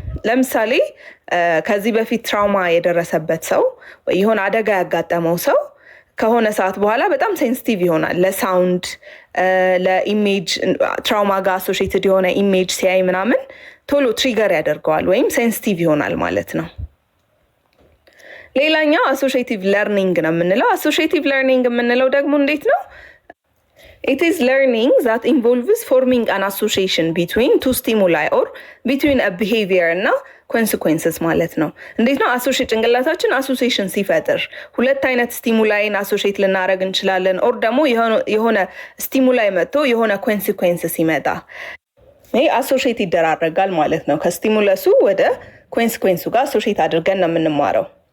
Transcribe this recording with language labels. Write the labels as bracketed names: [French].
[Amharic] ለምሳሌ ከዚህ በፊት ትራውማ የደረሰበት ሰው ወይ የሆነ አደጋ ያጋጠመው ሰው ከሆነ ሰዓት በኋላ በጣም ሴንሲቲቭ ይሆናል ለሳውንድ፣ ለኢሜጅ። ትራውማ ጋር አሶሺየትድ የሆነ ኢሜጅ ሲያይ ምናምን ቶሎ ትሪገር ያደርገዋል ወይም ሴንሲቲቭ ይሆናል ማለት ነው። ሌላኛው አሶሺየቲቭ ለርኒንግ ነው የምንለው። አሶሺየቲቭ ለርኒንግ የምንለው ደግሞ እንዴት ነው? [English] It is learning that involves forming an association between two stimuli or between a behavior እና consequences [Amharic] ማለት ነው። እንዴት ነው? ጭንቅላታችን አሶሲዬሽን ሲፈጥር ሁለት አይነት ስቲሙላይን አሶሺየት ልናደርግ እንችላለን። ኦር ደግሞ የሆነ ስቲሙላይ መጥቶ የሆነ ኮንሲኩዌንስ ሲመጣ ይሄ አሶሺየት ይደራረጋል ማለት ነው። ከስቲሙለሱ ወደ ኮንሲኩዌንሱ ጋር አሶሺየት አድርገን ነው የምንማረው።